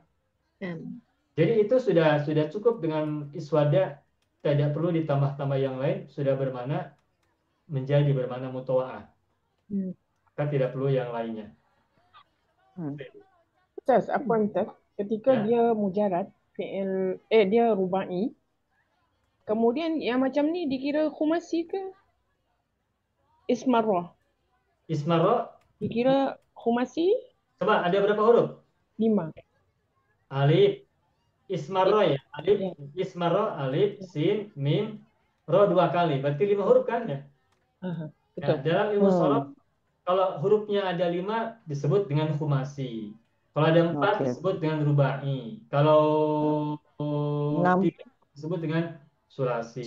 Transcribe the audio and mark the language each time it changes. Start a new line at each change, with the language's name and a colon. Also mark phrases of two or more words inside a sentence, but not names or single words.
Indonesian: Jadi itu sudah cukup dengan iswadda, tidak perlu ditambah-tambah yang lain, sudah bermana menjadi bermana mutawa'ah. Maka tidak perlu yang lainnya.
Malay: Ustaz, apa Ustaz? Ketika dia mujarad, dia rubai, kemudian yang macam ni dikira khumasi ke? Ismarra. Ismarra dikira khumasi?
Indonesian: Coba ada berapa huruf? 5. Alif. Ismarra ya. Alif, ismarra, alif, sin, mim, ro 2 kali. Berarti 5 huruf kan ya? Betul. Nah, dalam
Arabic: ilmu shorof,
Indonesian: kalau hurufnya ada 5 disebut dengan khumasi. Kalau ada 4 disebut dengan rubai. Kalau 3 disebut dengan sulasi.